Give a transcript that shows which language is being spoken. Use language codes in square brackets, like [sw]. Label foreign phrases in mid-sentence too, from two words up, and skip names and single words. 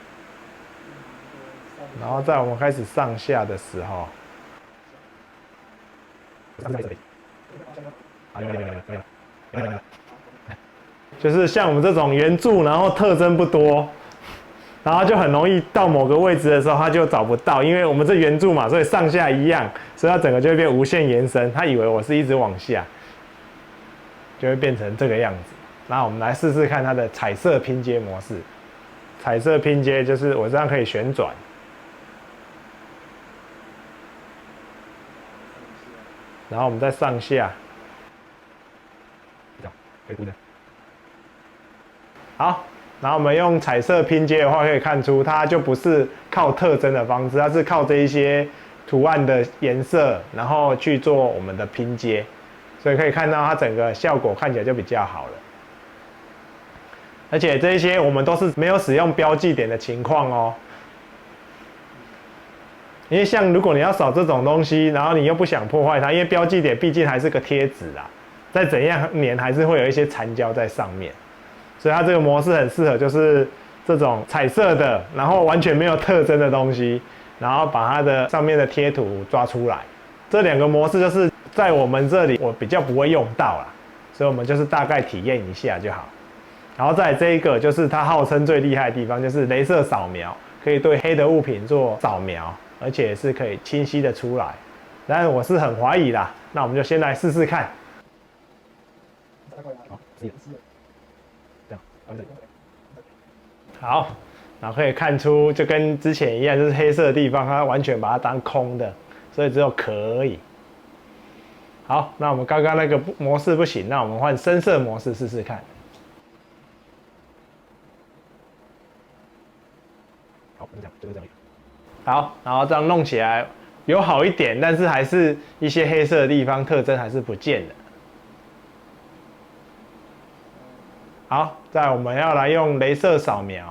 [zh] 然後在我們開始上下的時候，就是像我們這種圓柱，然後特徵不多，然後就很容易到某個位置的時候，它就找不到，因為我們這圓柱嘛，所以上下一樣，所以它整個就會變無限延伸。它以為我是一直往下。就會變成這個樣子。那我們來試試看它的彩色拼接模式。彩色拼接就是我這樣可以旋轉，然後我們再上下，好，然後我們用彩色拼接的話，可以看出它就不是靠特徵的方式，它是靠這一些圖案的顏色，然後去做我們的拼接。所以可以看到它整個效果看起來就比較好了，而且這些我們都是沒有使用標記點的情況哦。因為像如果你要掃這種東西，然後你又不想破壞它，因為標記點畢竟還是個貼紙啦，再怎樣粘還是會有一些殘膠在上面，所以它這個模式很適合就是這種彩色的，然後完全沒有特徵的東西，然後把它的上面的貼圖抓出來。這兩個模式就是在我們這裡我比較不會用到啦，所以我們就是大概體驗一下就好。然後再來這一個就是它號稱最厲害的地方，就是雷射掃描，可以對黑的物品做掃描，而且是可以清晰的出來。但是我是很懷疑啦，那我們就先來試試看。好，然後可以看出就跟之前一樣，就是黑色的地方它完全把它當空的，所以只有殼而已。好，那我們剛剛那個模式不行，那我們換深色模式試試看。好，就是這樣。好，然後這樣弄起來有好一點，但是還是一些黑色的地方特徵還是不見的。好，再來我們要來用雷射掃描。